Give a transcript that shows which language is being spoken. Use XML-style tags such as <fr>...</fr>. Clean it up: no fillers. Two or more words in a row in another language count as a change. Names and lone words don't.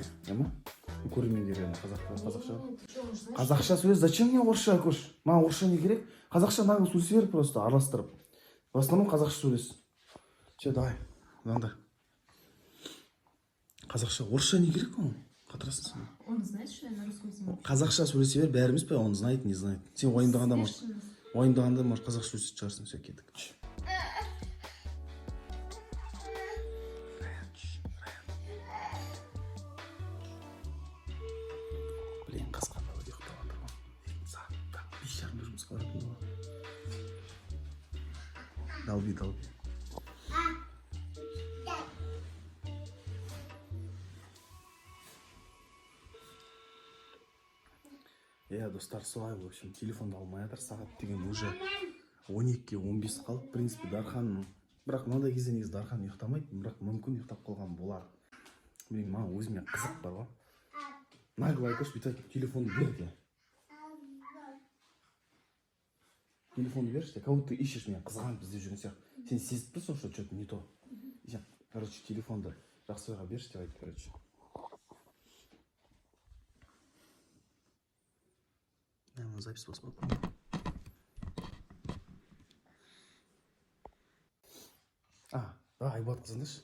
<kk>Яма? Көрермендер қазақша. Қазақша сөйлес,</kk> <ru>зачем мне</ru> <kk>орысша, Айкош? Маған орысша не керек? Қазақша нагло сөйлесе бер, просто араластырып.</kk> <ru>В основном</ru> <kk>қазақша сөйлес.</kk> <ru>Все, давай. Звонда.</ru> <kk>Қазақша, орысша не керек оған? Қатырасың сен.</kk> <ru>Он знает, что я на русском языке.</ru> <kk>Қазақша сөйлесе бер, бәріміз бе?</kk> <ru>Он знает, не знает.</ru> <kk>Сен уайымдағанда, может, қазақша сөйлесетін шығарсың, все, кеттік. Блин, қасқанда өте ұйықтап жатырмын. Сағатта 5:30 жұмысқа баратын болған. Долби. Достар, солай,</kk> <ru>в общем,</ru> <kk>телефонды алмай жатыр. Сағат деген уже 12:15 қалып.</kk> <ru>В принципе,</ru> <kk>Дархан, бірақ мынандай кезде негізі Дархан ұйықтамайды, бірақ мүмкін ұйықтап қалған болар. Маған өзіме қызық бар ғой. Нагло Айкош бүйтіп телефонды бер де. Телефонды берші де,</kk> <ru>как будто ты ищешь меня,</ru> <kk>қызған бізде жүрген сияқты. Сен сезіп тұрсың,</kk> <ru>что что-то не то.</ru> <kk>Короче, телефонды Жақсыбайға берші деп айтты, короче.</kk> <ru>Запись посмотрим.</ru> <kk>Айбат қызыныш.</kk>